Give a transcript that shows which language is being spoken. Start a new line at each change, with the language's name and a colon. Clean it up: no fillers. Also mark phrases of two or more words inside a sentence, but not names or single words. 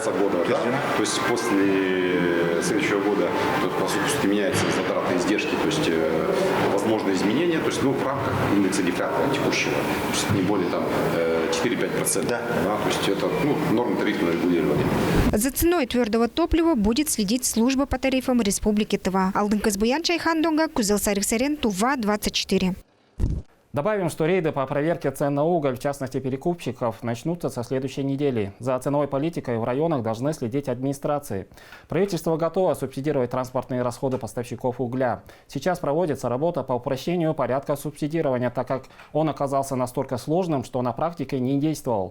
Russian: То есть после следующего года, по сути, меняются затраты и издержки, то есть возможные изменения, то есть в рамках индекса дефляции текущего, то есть не более 4-5%. Да. То есть это норма тарифного регулирования. За ценой твердого топлива будет следить служба по тарифам Республики Тыва. Алтынкыз Буян, Чайхан Донга, Кузел Сарык-Сарен, Тува-24. Добавим, что рейды по проверке цен на уголь, в частности перекупщиков, начнутся со следующей недели. За ценовой политикой в районах должны следить администрации. Правительство готово субсидировать транспортные расходы поставщиков угля. Сейчас проводится работа по упрощению порядка субсидирования, так как он оказался настолько сложным, что на практике не действовал.